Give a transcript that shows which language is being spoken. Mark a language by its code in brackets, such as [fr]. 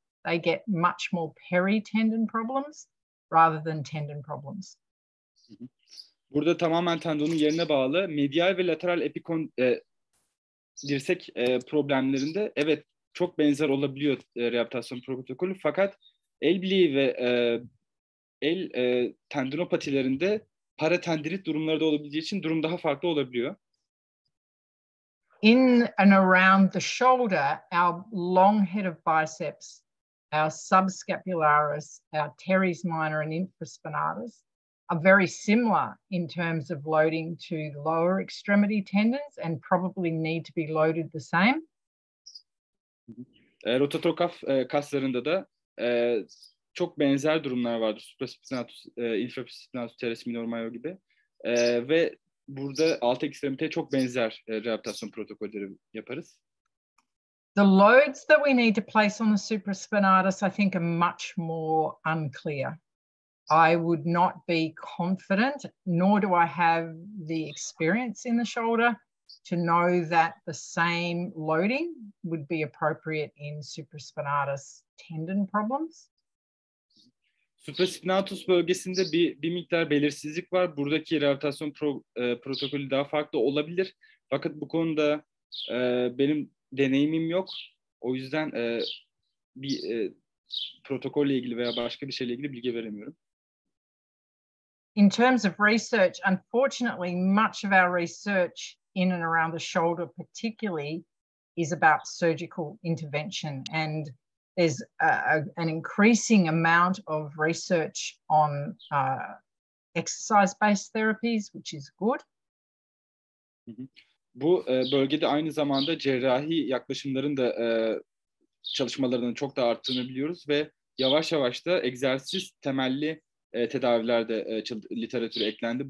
[en] They get much more peritendon problems rather than tendon problems. [tr] Burada tamamen tendonun yerine bağlı. Medial ve lateral dirsek problemlerinde evet çok benzer olabiliyor rehabilitasyon protokolü. Fakat el bileği ve el tendinopatilerinde paratendinit durumları da olabildiği için durum daha farklı olabiliyor. [en] In and around the shoulder, our long head of biceps, our subscapularis, our teres minor and infraspinatus are very similar in terms of loading to the lower extremity tendons and probably need to be loaded the same. [tr] Rotator kaf kaslarında da çok benzer durumlar vardır. Supraspinatus, infraspinatus, teres minor major gibi. Ve burada alt ekstremiteye çok benzer rehabilitasyon protokolleri yaparız. [en] The loads that we need to place on the supraspinatus, I think, are much more unclear. I would not be confident, nor do I have the experience in the shoulder to know that the same loading would be appropriate in supraspinatus tendon problems. [tr] Supraspinatus bölgesinde bir miktar belirsizlik var. Buradaki rehabilitasyon protokolü daha farklı olabilir. Fakat bu konuda benim deneyimim yok. O yüzden bir protokolle ilgili veya başka bir şeyle ilgili bilgi veremiyorum. [en] In terms of research, unfortunately, much of our research in and around the shoulder particularly is about surgical intervention, and there's an increasing amount of research on exercise-based therapies, which is good. [tr] Bu bölgede aynı zamanda cerrahi yaklaşımların da çalışmalarının çok da arttığını biliyoruz ve yavaş yavaş da egzersiz temelli tedaviler de literatüre eklendi.